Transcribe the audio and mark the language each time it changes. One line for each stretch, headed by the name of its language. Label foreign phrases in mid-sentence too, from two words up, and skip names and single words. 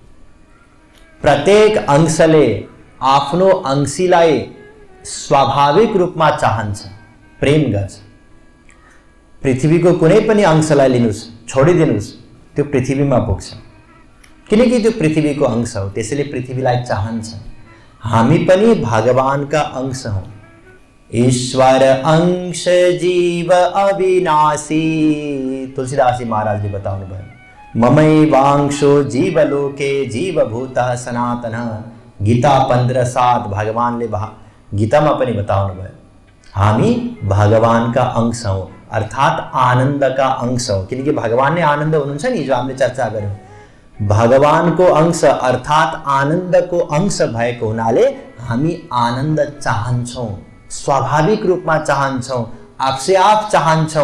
Nepali: प्रत्येक अंशले आफ्नो अंशीलाई स्वाभाविक रूपमा चाहन्छ, प्रेम गर्छ। पृथ्वीको कुनै पनि अंशलाई लिनुस्, छोडिदिनुस्, त्यो पृथ्वीमा पुग्छ, किनकि त्यो पृथ्वीको अंश हो, त्यसैले पृथ्वीलाई चाहन्छ। हामी पनि भगवानका अंश हौं।
Awadhi: ईश्वर अंश जीव अविनाशी,
Nepali: तुलसीदास जी महाराज जी बताउनु भयो।
Sanskrit: ममैवांशो जीवलोके जीवभूतः सनातनः।
Nepali: गीता 15:7 भगवानले गीतामा पनि बताउनु भयो। हामी भगवानका अंश हौं, अर्थात आनन्दका अंश हौं, किनकि भगवान नै आनन्द हुनुहुन्छ नि, जो हामीले चर्चा गर्यौं। भगवानको अंश अर्थात आनन्दको अंश भएको हुनाले हामी आनन्द चाहन्छौं, स्वाभाविक रूपमा चाहन्छौं, आफसे आफ चाहन्छौं।